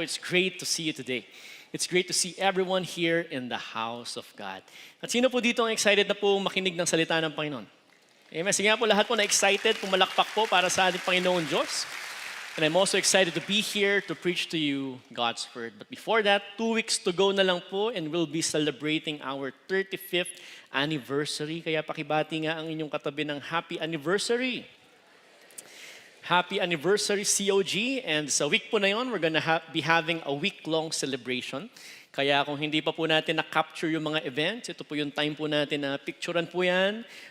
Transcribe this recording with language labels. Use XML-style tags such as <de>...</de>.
<en>It's great to see you today. It's great to see everyone here in the house of God.</en> <tl>At sino po dito ang excited na po makinig ng salita ng Panginoon? Amen. Sige nga po lahat po na excited, pumalakpak po para sa ating Panginoon Diyos.</tl> <en>And I'm also excited to be here to preach to you God's Word. But before that, 2 weeks to go</en> <tl>na lang po</tl> <en>and we'll be celebrating our 35th anniversary.</en> <tl>Kaya pakibati nga ang inyong katabi ng happy anniversary.</tl> <en>Happy anniversary, COG. And</en> <tl>sa week po na yun,</tl> <en>we're gonna be having a week-long celebration.</en> <tl>Kaya kung hindi pa po natin na-capture yung mga events, ito po yung time po natin na picturean po yan.</tl>